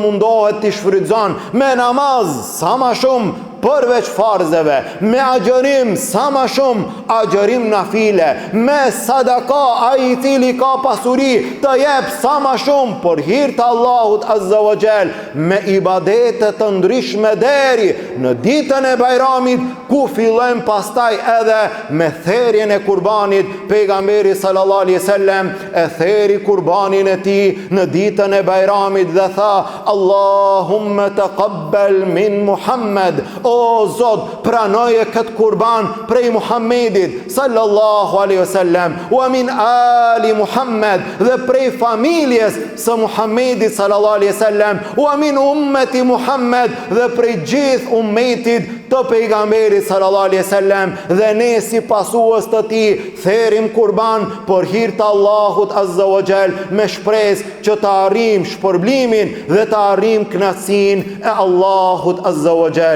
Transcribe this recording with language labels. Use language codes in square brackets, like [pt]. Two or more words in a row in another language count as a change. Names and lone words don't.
[sq] mundohet të shfrytëzon me namaz sa më shumë përveç farzeve, me agjerim sa më shumë agjerim nafile, me sadaka, ai I cili ka pasuri të jep sa më shumë për hir të Allahut [ar] عز وجل, [sq] me ibadete të ndryshme deri në ditën e Bajramit, ku fillojmë pastaj edhe me therjen e kurbanit. Pejgamberi [ar] صلى الله عليه وسلم [sq] e theri kurbanin e tij në ditën e Bajramit dhe tha, [ar] "اللهم تقبل من محمد", [sq] o Zot, pranoje këtë kurban prej Muhammedit [ar] صلى الله عليه وسلم, ومن آل محمد, [sq] dhe prej familjes së Muhammedit [ar] صلى الله عليه وسلم, ومن أمة محمد, [sq] dhe prej gjithë ummetit të pejgamberit [ar] صلى الله عليه وسلم. [sq] Dhe ne si pasues të tij therim kurban për hir të Allahut [ar] عز وجل, [sq] me shpresë që të arrijm shpërblimin dhe të arrijm kënaqësinë e Allahut [ar] عز وجل.